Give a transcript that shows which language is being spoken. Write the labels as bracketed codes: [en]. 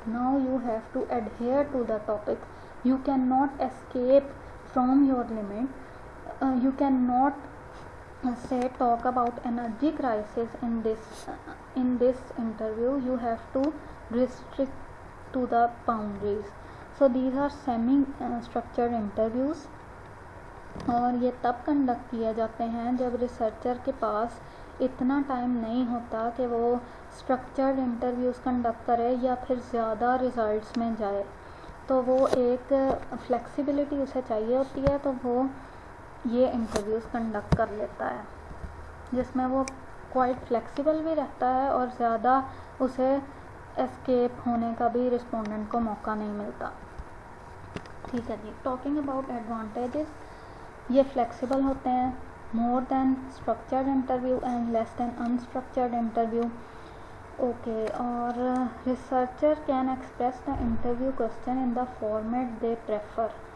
[en] Now you have to adhere to the topic. You cannot escape from your limit. You cannot talk about energy crisis in this interview. You have to restrict to the boundaries. So these are semi structured interviews. [ur] اور یہ تب conduct کیے جاتے ہیں جب researcher کے پاس اتنا time نہیں ہوتا کہ وہ اسٹرکچرڈ انٹرویوز کنڈکٹ کرے یا پھر زیادہ ریزلٹس میں جائے. تو وہ ایک فلیکسیبلٹی اسے چاہیے ہوتی ہے, تو وہ یہ انٹرویوز کنڈکٹ کر لیتا ہے جس میں وہ کوائٹ فلیکسیبل بھی رہتا ہے اور زیادہ اسے اسکیپ ہونے کا بھی رسپونڈنٹ کو موقع نہیں ملتا. ٹھیک ہے جی. [en] talking about advantages, [ur] یہ فلیکسیبل ہوتے ہیں, [en] More than structured interview and less than unstructured interview. Okay. اور researcher can express the interview question in the format they prefer.